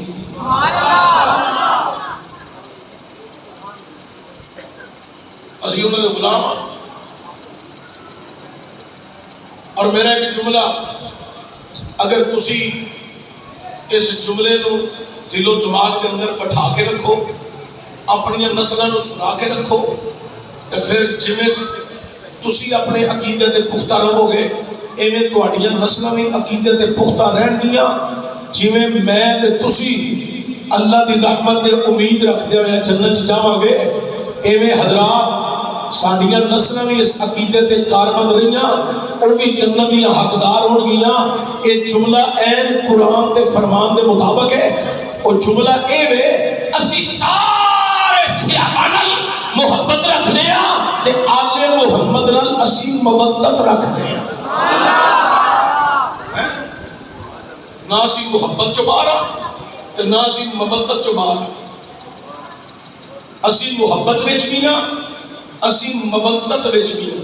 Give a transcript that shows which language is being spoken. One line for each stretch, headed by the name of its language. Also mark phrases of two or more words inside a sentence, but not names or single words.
Punjabi: عزیزوں نے غلام، اور میرا ایک جملہ اگر تسی اس جملے نو دل و دماغ کے اندر بٹھا کے رکھو، اپنی نسلوں نو سنا کے رکھو، تو پھر جویں تسی اپنے عقیدے تے پختہ رہو گے ایویں تہاڈیاں نسلاں بھی عقیدے تے پختہ رہن گیاں۔ جویں میں تے تسی اللہ دی رحمت تے امید رکھدے ہوئے جنت جاواں گے، ایویں حضرات ساڈیاں نسلاں بھی اس عقیدے تے کاربند رہیاں، او بھی جنت دیاں حقدار ہون گیاں۔ اے جملہ عین قرآن تے فرمان دے مطابق ہے۔ او جملہ اے وے اسی سارے صحابہ نال محبت رکھنے ہاں تے آل محمد نال اسی مودت رکھنے ہاں۔ نہ اسی محبت چبا رہا تے نہ اسی مودت چبا رہا، اسی محبت وچ بھی نہ اسی مودت وچ بھی نہ۔